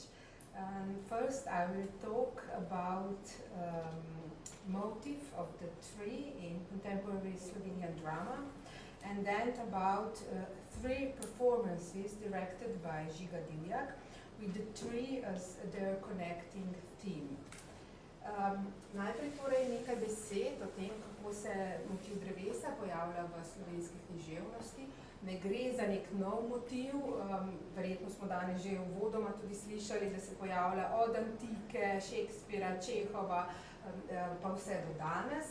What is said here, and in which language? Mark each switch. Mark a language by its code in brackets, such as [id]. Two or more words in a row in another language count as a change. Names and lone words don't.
[en] First, I will talk about motive of the tree in contemporary Slovenian drama, and then about 3 performances directed by Žiga Divjak, with the tree as their connecting theme. [sl] Najprej torej nekaj besed o tem, kako se motiv drevesa pojavlja v slovenski književnosti. Ne gre za nek nov motiv, verjetno smo danes že uvodoma tudi slišali, da se pojavlja od antike, Shakespearea, Čehova, pa vse do danes.